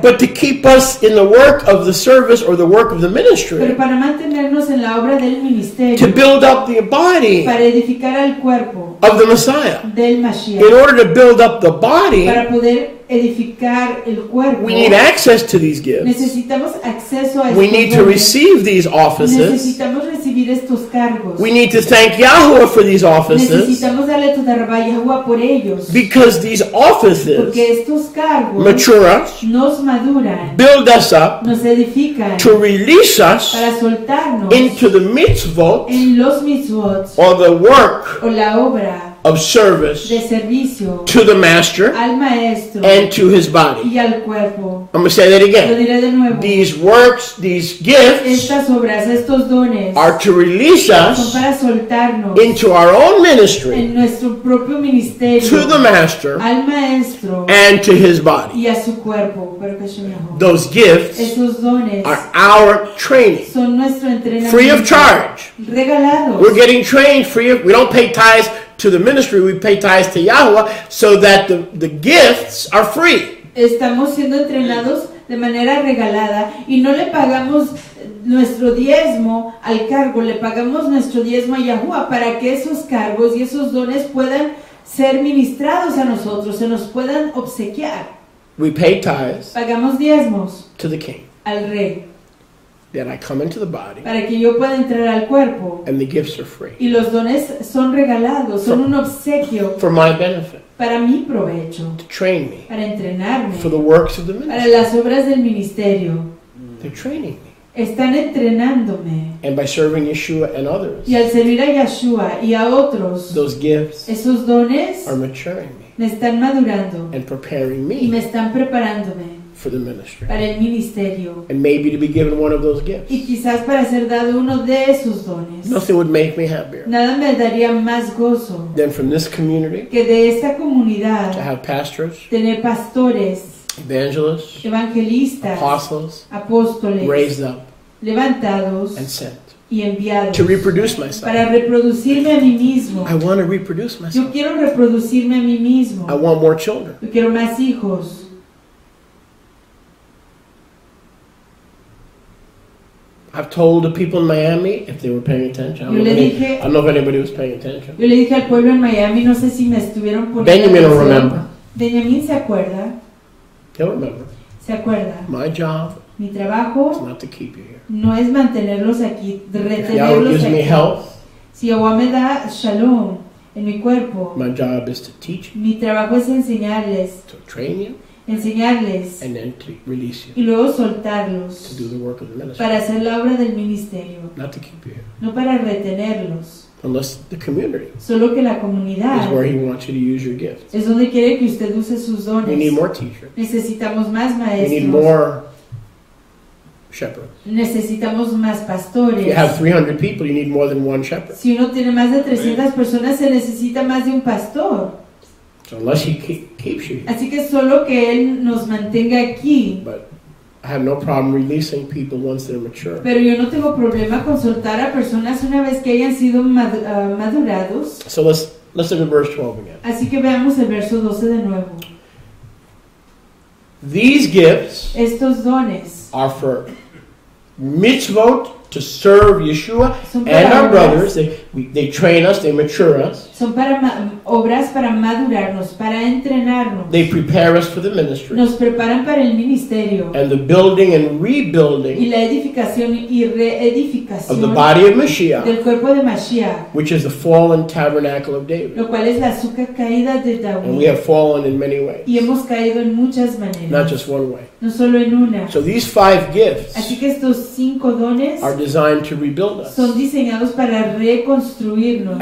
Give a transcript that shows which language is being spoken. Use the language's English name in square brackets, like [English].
[English] but to keep us in the work of the service or the work of the ministry, [Spanish] pero para mantenernos en la obra del ministerio, [English] to build up the body [Spanish] para edificar al cuerpo [English] of the Messiah. [Spanish] del Mashiach. [English] In order to build up the body, [Spanish] Para poder edificar el cuerpo, [English] we need access to these gifts. [Spanish] necesitamos acceso a estos [English] We need to [Spanish] dones. [English] receive these offices. [Spanish] Necesitamos recibir estos cargos. [English] We need to thank Yahuwah for these offices, [Spanish] Necesitamos darle toda Yahuwah por ellos. [English] because these offices [Spanish] Porque estos cargos [English] mature us, [Spanish] nos maduran, [English] build us up, [Spanish] nos edifican [English] to release us [Spanish] para soltarnos [English] into the mitzvot [Spanish] en los mitzvot [English] or the work [Spanish] o la obra [English] of service [Spanish] de servicio [English] to the master [Spanish] al maestro [English] and to his body. [Spanish] y al cuerpo. [English] I'm going to say that [Spanish] Lo [English] again. [Spanish] diré de nuevo. [English] These works, these gifts [Spanish] Estas obras, estos dones [English] are to release [Spanish] son [English] us [Spanish] para soltarnos [English] into our own ministry [Spanish] en nuestro propio ministerio [English] to the master [Spanish] al maestro [English] and to his body. [Spanish] y a su cuerpo. Pero que Hashem Yahuwah. [English] Those gifts [Spanish] Esos dones [English] are our training, [Spanish] son nuestro entrenamiento [English] free of charge. [Spanish] regalados. [English] We're getting trained free of, we don't pay tithes to the ministry, we pay tithes to Yahuwah, so that the gifts are free. [Spanish] Estamos siendo entrenados de manera regalada y no le pagamos nuestro diezmo al cargo, le pagamos nuestro diezmo a Yahuwah para que esos cargos y esos dones puedan ser ministrados a nosotros, se nos puedan obsequiar. [English] We pay tithes [Spanish] Pagamos diezmos [English] to the king. [Spanish] al rey [English] Then I come into the body, [Spanish] para que yo pueda entrar al cuerpo [English] and the gifts are free [Spanish] y los dones son regalados, son un obsequio [English] for my benefit, [Spanish] para mi provecho, [English] to train me [Spanish] para entrenarme, [English] for the works of the [Spanish] para [English] ministry. [Spanish] las obras del ministerio. [English] They're training me. [Spanish] Están entrenándome. [English] And by serving Yeshua and others, [Spanish] Y al servir a Yeshua y a otros, [English] those gifts [Spanish] esos dones [English] are maturing me [Spanish] me están madurando [English] and preparing [Spanish] y me me están preparándome [English] for the ministry. [Spanish] para el ministerio. [English] And maybe to be given one of those gifts. [Spanish] Y quizás para ser dado uno de esos dones. [English] Nothing would make me happier [Spanish] Nada me daría más gozo [English] than from this community [Spanish] que de esta [English] to [Spanish] comunidad [English] have pastors, [Spanish] tener pastores, [English] evangelists, [Spanish] evangelistas, [English] apostles [Spanish] apóstoles, [English] raised up [Spanish] levantados [English] and sent [Spanish] y enviados [English] to reproduce myself. [Spanish] para reproducirme a mí mismo. [English] I want to reproduce [Spanish] Yo [English] myself. [Spanish] quiero reproducirme a mí mismo. [English] I want more children. [Spanish] Yo quiero más hijos. [English] I've told the people in Miami, if they were paying attention, I don't know if anybody was paying attention. [Spanish] Yo le dije al pueblo en Miami, no sé si me estuvieron poniendo [English] Benjamin will [Spanish] atención. [English] remember. [Spanish] Benjamin se acuerda, [English] He'll remember. [Spanish] se acuerda. [English] My job [Spanish] Mi [English] is [Spanish] trabajo [English] not to keep you here. [Spanish] no es mantenerlos aquí, [English] If Yahweh [Spanish] retenerlos [English] gives me [Spanish] aquí. [English] health, [Spanish] Si Yahweh me da shalom en mi cuerpo, [English] my job is to teach you, [Spanish] mi trabajo es enseñarles, [English] to train you, [Spanish] enseñarles [English] and then to release you [Spanish] y luego [English] to [Spanish] soltarlos [English] do the work of the ministry. [Spanish] para hacer la obra del ministerio, [English] Not to keep you here. [Spanish] no para retenerlos. [English] Unless the community [Spanish] Solo que la [English] is [Spanish] comunidad [English] where He wants you to use your gifts. [Spanish] es donde quiere que usted use sus [English] We need [Spanish] dones. [English] more teachers. [Spanish] Necesitamos más [English] We need [Spanish] maestros. [English] more shepherds. [Spanish] Necesitamos más [English] If [Spanish] pastores. [English] you have 300 people, you need more than one shepherd. [Spanish] Si uno tiene más de 300 personas, se necesita más de un pastor. [English] So unless He keeps you here. [Spanish] Así que solo que Él nos mantenga aquí. [English] But I have no problem releasing people once they're mature. [Spanish] Pero yo no tengo problema con soltar a personas una vez que hayan sido madurados. [English] So let's look at verse 12 again. [Spanish] Así que veamos el verso 12 de nuevo. [English] These gifts [Spanish] Estos dones [English] are for mitzvot to serve Yeshua [Spanish] son [English] and [Spanish] para [English] our brothers. [Spanish] obras, [English] They train us, they mature us. [Spanish] son para obras para madurarnos, para entrenarnos. [English] They prepare us for the ministry. [Spanish] Nos preparan para el ministerio [English] And the building and [Spanish] y [English] rebuilding [Spanish] la edificación y [English] of the [Spanish] reedificación [English] body of Mashiach, [Spanish] del cuerpo de Mashiach, [English] which is the fallen tabernacle of David. [Spanish] lo cual es la azúcar caída de [English] And we [Spanish] David. [English] have fallen in many ways, [Spanish] Y hemos caído en muchas [English] not [Spanish] maneras, [English] just one way. [Spanish] no solo en una. [English] So these 5 gifts [Spanish] Así que estos 5 dones [English] are designed to rebuild us [Spanish] son diseñados para reconstruirnos